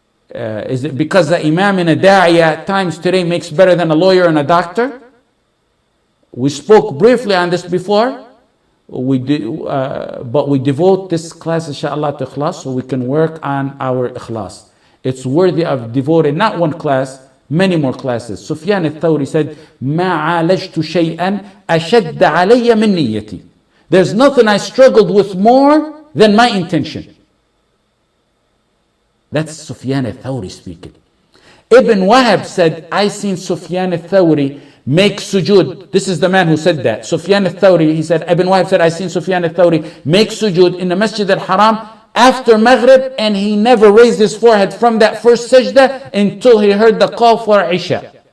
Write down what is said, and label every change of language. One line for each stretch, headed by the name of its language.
English: Is it because the imam and a da'i at times today makes better than a lawyer and a doctor? We spoke briefly on this before. But we devote this class, inshallah, to Ikhlaas, so we can work on our Ikhlaas. It's worthy of devoting not one class, many more classes. Sufyan al-Thawri said,
Arabic: مَا عَالَجْتُ شَيْئًا أَشَدَّ عَلَيَّ مِن نِيَّتِي.
English: There's nothing I struggled with more than my intention. That's Sufyan al-Thawri speaking. Ibn Wahab said, I seen Sufyan al-Thawri make sujood. This is the man who said that. Sufyan al-Thawri, he said, Ibn Wahab said, I seen Sufyan al-Thawri make sujood in the Masjid al-Haram after Maghrib, and he never raised his forehead from that first sajda until he heard the call for Isha.